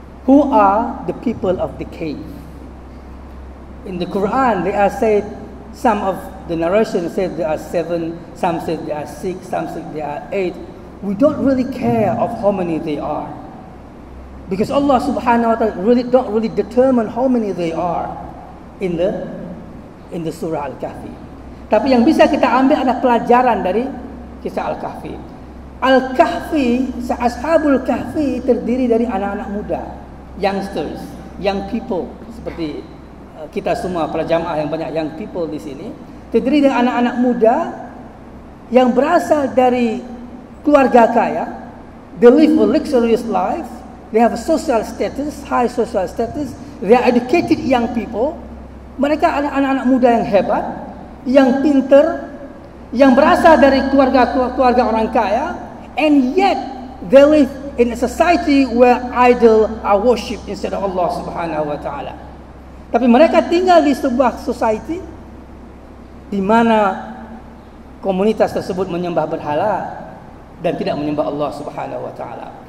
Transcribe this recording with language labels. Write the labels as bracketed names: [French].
[English] Who are the people of the cave? In the Quran, they are said, some of the narration said there are 7, some said there are 6, some said there are 8. We don't really care of how many they are, because Allah Subhanahu wa Taala don't really determine how many they are in the surah Al-Kahfi. [Indonesian] Tapi yang bisa kita ambil adalah pelajaran dari kisah Al-Kahfi. Al-Kahfi, Ashabul Kahfi terdiri dari anak-anak muda, [English] youngsters, young people, [Indonesian] seperti kita semua para jamaah yang banyak young people di sini, terdiri dari anak-anak muda yang berasal dari keluarga kaya. [English] They live a luxurious life. They have a social status, high social status. They are educated young people. [Indonesian] Mereka adalah anak-anak muda yang hebat, yang pintar, yang berasal dari keluarga orang kaya, [English] and yet they live in a society where idol are worshipped instead of Allah Subhanahu wa taala. [Indonesian] Tapi mereka tinggal di sebuah society di mana komunitas tersebut menyembah berhala dan tidak menyembah Allah Subhanahu wa taala.